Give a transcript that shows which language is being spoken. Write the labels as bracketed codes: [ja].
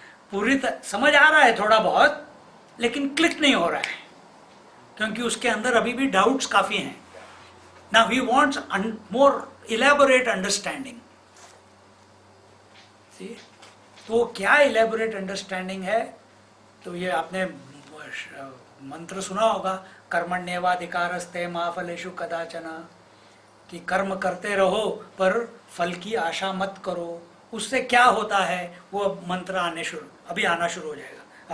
[hi] पूरी समझ आ रहा है थोड़ा बहुत, लेकिन क्लिक नहीं हो रहा है, क्योंकि उसके अंदर अभी भी डाउट्स काफी हैं। [en] Now he wants more elaborate understanding. See? [hi] तो क्या [en] elaborate understanding [hi] है? तो ये आपने मंत्र सुना होगा, कर्मण्येवाधिकारस्ते मा फलेषु कदाचन, कि कर्म करते रहो पर फल की आशा मत करो। उससे क्या होता है वो अब मंत्र अभी आना शुरू हो जाएगा।